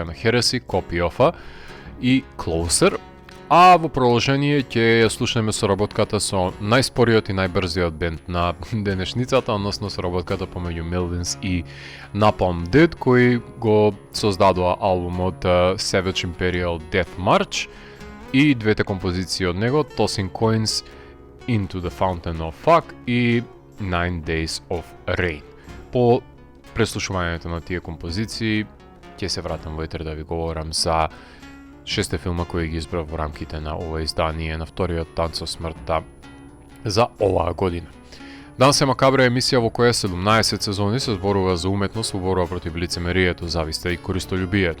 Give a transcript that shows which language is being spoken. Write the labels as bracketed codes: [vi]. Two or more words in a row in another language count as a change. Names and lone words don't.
[mk] на Heresy, Copy of-а и Closer, а во продолжение ќе ја слушнеме соработката со најспориот и најбрзиот бенд на денешницата, односно соработката помеѓу Melvins и Napalm Death, кои го создадоа албумот Savage Imperial Death March, и двете композиции од него, Tossing Coins, Into the Fountain of Fuck и 9 Days of Rain. По преслушувањето на тие композиции ќе се вратам во етер да ви говорам за 6 филма кои ги избрав во рамките на ова издание на вториот танц со смртта за оваа година. Данс е Макабре е емисија во која 17 сезони се зборува за уметност во борба против лицемерието, зависта и користолюбието.